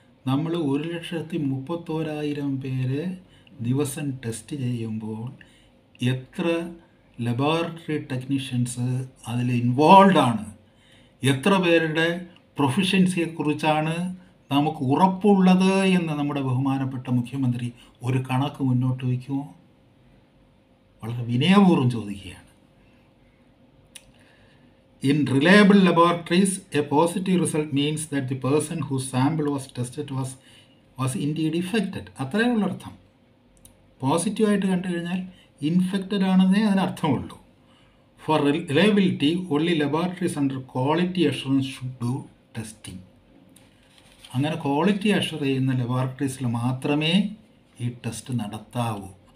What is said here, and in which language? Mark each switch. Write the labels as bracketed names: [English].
[Malayalam] നമ്മൾ 1,31,000 പേരെ ദിവസം ടെസ്റ്റ് ചെയ്യുമ്പോൾ എത്ര ലബോറട്ടറി ടെക്നീഷ്യൻസ് അതിൽ ഇൻവോൾവ് ആണ്, എത്ര പേരുടെ പ്രൊഫിഷ്യൻസിയെക്കുറിച്ചാണ് നമുക്ക് ഉറപ്പുള്ളത് എന്ന് നമ്മുടെ ബഹുമാനപ്പെട്ട മുഖ്യമന്ത്രി ഒരു കണക്ക് മുന്നോട്ട് വയ്ക്കുമോ? വളരെ വിനയപൂർവ്വം ചോദിക്കുകയാണ്. [English] In reliable laboratories, a positive result means that the person whose sample was tested was indeed infected. [Malayalam] അത്രയേ ഉള്ള അർത്ഥം. പോസിറ്റീവായിട്ട് കണ്ടു കഴിഞ്ഞാൽ infected ആണെന്നേ അതിനർത്ഥമുള്ളൂ. [English] For reliability only laboratories under quality assurance should do testing. [Malayalam] അങ്ങനെ ക്വാളിറ്റി അഷുർ ചെയ്യുന്ന ലബോറട്ടറീസിൽ മാത്രമേ ഈ ടെസ്റ്റ് നടത്താവൂ.